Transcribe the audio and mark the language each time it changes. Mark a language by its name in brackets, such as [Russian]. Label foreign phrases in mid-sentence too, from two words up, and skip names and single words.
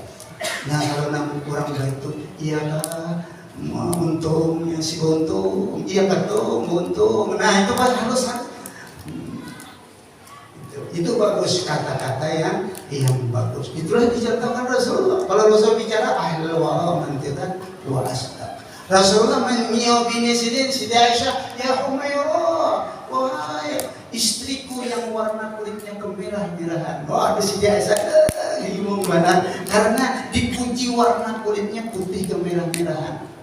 [Indonesian] Nah kalau nama kurang baik itu iyalah untungnya si untung, iya betul untung. Nah itu kan halus kan? Itu bagus kata-kata yang bagus. Itulah dicontohkan Rasulullah. Kalau Rasul bicara [Arabic] ahlul wara mantiqan wa asdaq. [Indonesian] Rasulullah menyobini Siti Aisyah, [Arabic] ya Humairah, [Indonesian] wahai istriku yang warna kulitnya kemerah-merahan. Wah, ada Siti Aisyah bingung banget karena dipuji warna kulitnya putih kemerah-merahan.